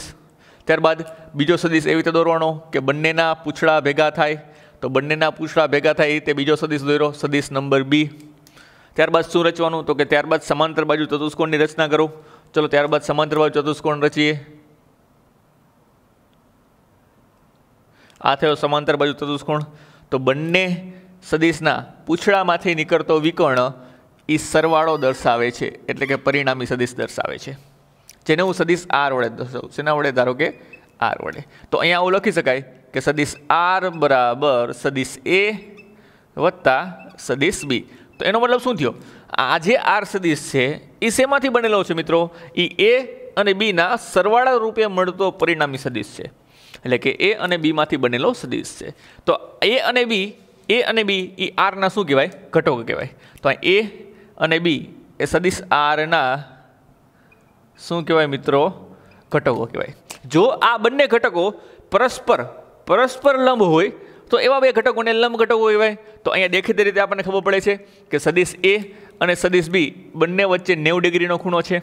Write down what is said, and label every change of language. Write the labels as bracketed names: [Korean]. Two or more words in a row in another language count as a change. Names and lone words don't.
[Gujarati] ત્યારબાદ બીજો સદિશ એવી રીતે દોરવાનો કે બંનેના પૂછડાં ભેગાં થાય તો બંનેના પૂછડાં ભેગાં થાય એ રીતે બીજો સદિશ દોર્યો, સદિશ નંબર બી। ત્યારબાદ શું રચવાનું? તો કે ત્યારબાદ સમાંતર બાજુ ચતુષ્કોણની રચના કરો। ચલો ત્યારબાદ સમાંતર બાજુ ચતુષ્કોણ રચીએ। આ થયો સમાંતર બાજુ ચતુષ્કોણ। તો બંને સદિશના પૂછડામાંથી નીકળતો વિકર્ણ ઈ સરવાળો દર્શાવે છે, એટલે કે પરિણામી સદિશ દર્શાવે છે, જેને હું સદિશ આર વડે દર્શાવું। શેના વડે? ધારો કે આર વડે। તો અહીંયા આવું લખી શકાય કે સદિશ આર બરાબર સદિશ એ વત્તા સદિશ બી। તો એનો મતલબ શું થયો? આ જે આર સદિશ છે ઈ શેમાંથી બનેલો છે મિત્રો? ઈ એ અને બી ના સરવાળા રૂપે મળતો પરિણામી સદિશ છે, એટલે કે એ અને બી માંથી બનેલો સદિશ છે। તો એ અને બી ઈ આર ના શું કહેવાય? ઘટકો કહેવાય। તો એ અને બી એ સદિશ આર ના શું કહેવાય મિત્રો? ઘટકો કહેવાય। જો આ બંને ઘટકો પરસ્પર લંબ હોય તો એવા બે ઘટકોને લંબ ઘટકો કહેવાય। તો અહીંયા દેખીતી રીતે આપણને ખબર પડે છે કે સદીશ એ અને સદીશ બી બંને વચ્ચે 90 ડિગ્રીનો ખૂણો છે।